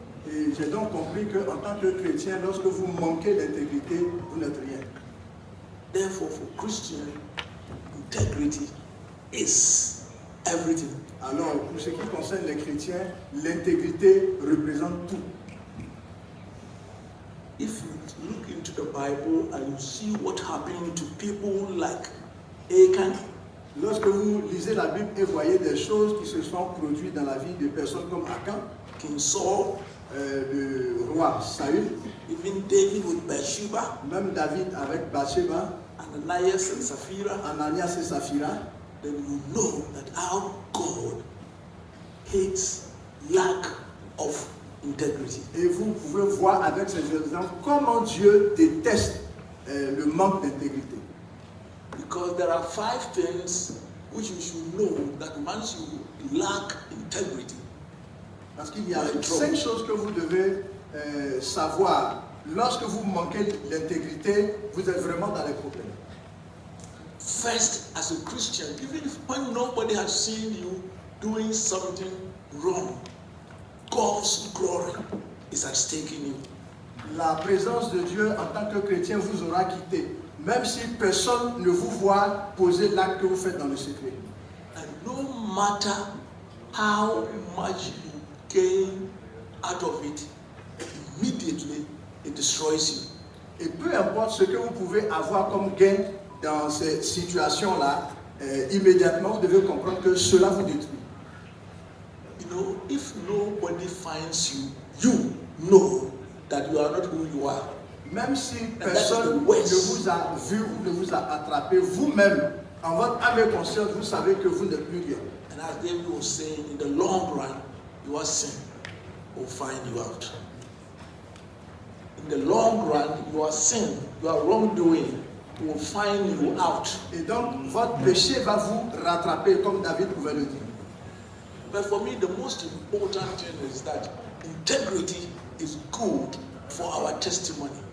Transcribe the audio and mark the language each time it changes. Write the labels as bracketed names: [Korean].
[French] Et j'ai donc compris qu'en tant que chrétien, lorsque vous manquez d'intégrité, vous n'êtes rien. [English] Therefore, for Christian, integrity is everything. [French] Alors, pour ce qui concerne les chrétiens, l'intégrité représente tout. [English] If you look into the Bible and you see what happened to people like Achan, [French] Lorsque vous lisez la Bible et voyez des choses qui se sont produites dans la vie de personnes comme Achan, [English] King Saul, [French] le roi Saül, [English] even David with Bathsheba, [French] même David avec Bathsheba, [English] Ananias and Sapphira, [French] Ananias et Saphira, [English] then you know that our God hates lack of integrity. [French] et vous pouvez voir avec ces exemples comment Dieu déteste le manque d'intégrité. [English] Because there are 5 things which you should know that once you lack integrity, [French] Parce qu'il y a 5 choses que vous devez savoir. Lorsque vous manquez l'intégrité, vous êtes vraiment dans les problèmes. [English] first, as a Christian, even if when nobody has seen you doing something wrong, God's glory is at stake in you. [French] La présence de Dieu en tant que chrétien vous aura quitté, même si personne ne vous voit poser l'acte que vous faites dans le secret. [English] And no matter how much you gain out of it, immediately it destroys you. [French] Et peu importe ce que vous pouvez avoir comme gain dans ces situations-là, immédiatement vous devez comprendre que cela vous détruit. [English] You know, if nobody finds you, you know that you are not who you are. [French] Même si [English] that's [French] personne [English] the [French] ne [English] worst. [French] vous a vu ou ne vous a attrapé, vous-même, en votre âme et conscience, vous savez que vous n'êtes plus rien. [English] And as David was saying, in the long run, your sin will find you out. In the long run, your sin, your wrongdoing will find you out. [French] Et donc, votre péché va vous rattraper, comme David pouvait le dire. [English] But for me, the most important thing is that integrity is good for our testimony.